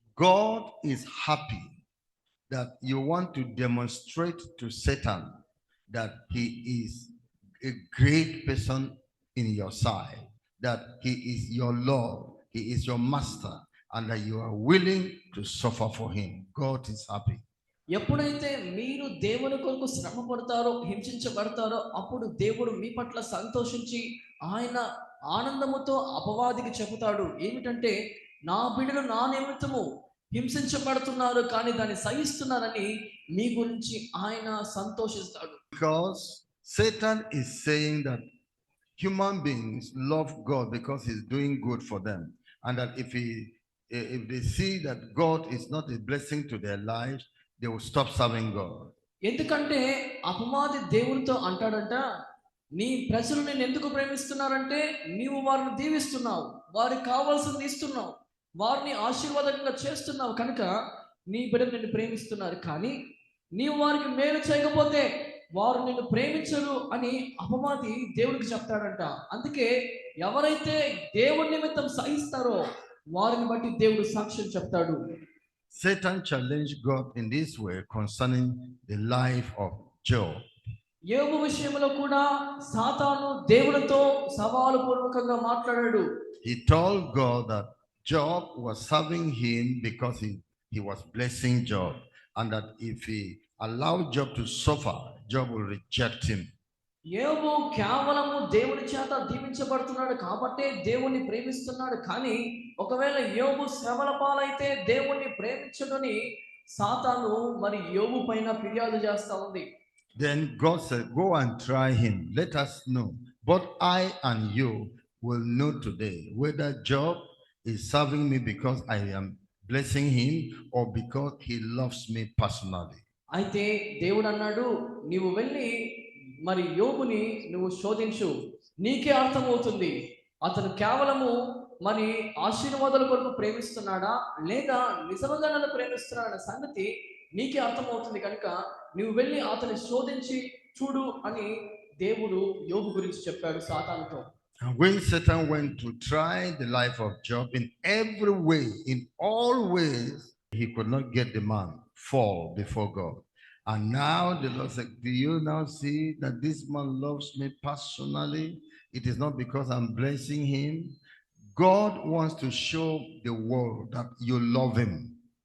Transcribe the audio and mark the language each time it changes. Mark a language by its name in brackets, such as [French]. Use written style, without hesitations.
[English] God is happy that you want to demonstrate to Satan that he is a great person in your side, that he is your Lord, he is your master, and that you are willing to suffer for him. God is happy. [Telugu] ఎప్పుడైతే మీరు దేవుని కొరకు శ్రమ పడతారో, హింసించబడతారో, అప్పుడు దేవుడు మీ పట్ల సంతోషించి ఆయన ఆనందముతో అపవాదికి చెబుతాడు ఏమిటంటే, నా బిడ్డలు నా నిమిత్తము హింసించబడుతున్నారు కానీ దాన్ని సహిస్తున్నారని మీ గురించి ఆయన సంతోషిస్తాడు. [English] Because Satan is saying that human beings love God because he's doing good for them, and that if they see that God is not a blessing to their lives, they will stop serving God. [Telugu] ఎందుకంటే అపవాది దేవునితో అంటాడంట, నీ ప్రజలు నేను ఎందుకు ప్రేమిస్తున్నారంటే నీవు వారిని దీవిస్తున్నావు, వారికి కావాల్సింది ఇస్తున్నావు, వారిని ఆశీర్వాదంగా చేస్తున్నావు కనుక నీ బిడ్డలు నిన్ను ప్రేమిస్తున్నారు. కానీ నీవు వారికి మేలు చేయకపోతే వారు నిన్ను ప్రేమించరు అని అపవాది దేవుడికి చెప్తాడంట. అందుకే ఎవరైతే దేవుని నిమిత్తం సహిస్తారో వారిని బట్టి దేవుడు సాక్ష్యం చెప్తాడు. [English] Satan challenged God in this way concerning the life of Job. [Telugu] యోబు విషయంలో కూడా సాతాను దేవునితో సవాలు పూర్వకంగా మాట్లాడాడు. [English] He told God that Job was serving him because he was blessing Job, and that if he allowed Job to suffer, Job will reject him. [Telugu] యోబు కేవలము దేవుని చేత దీవించబడుతున్నాడు కాబట్టే దేవుణ్ణి ప్రేమిస్తున్నాడు. కానీ ఒకవేళ యోబు శ్రమల పాలైతే దేవుణ్ణి ప్రేమించడని సాతాను మరి యోబు పైన ఫిర్యాదు చేస్తా ఉంది. [English] Then God said, go and try him. Let us know. Both I and you will know today whether Job is serving me because I am blessing him or because he loves me personally. [Telugu] అయితే దేవుడు అన్నాడు, నీవు వెళ్ళి మరి యోబుని నువ్వు శోధించు, నీకే అర్థమవుతుంది అతను కేవలము మరి ఆశీర్వాదాల కొరకు ప్రేమిస్తున్నాడా లేదా నిజంగా నన్ను ప్రేమిస్తున్నాడన్న సంగతి నీకే అర్థమవుతుంది కనుక నువ్వు వెళ్ళి అతన్ని శోధించి చూడు అని దేవుడు యోబు గురించి చెప్పాడు సాతానుతో. [English] And when Satan went to try the life of Job in every way, in all ways, he could not get the man fall before God. And now the Lord said, do you now see that this man loves me personally? It is not because I'm blessing him. God wants to show the world that you love him.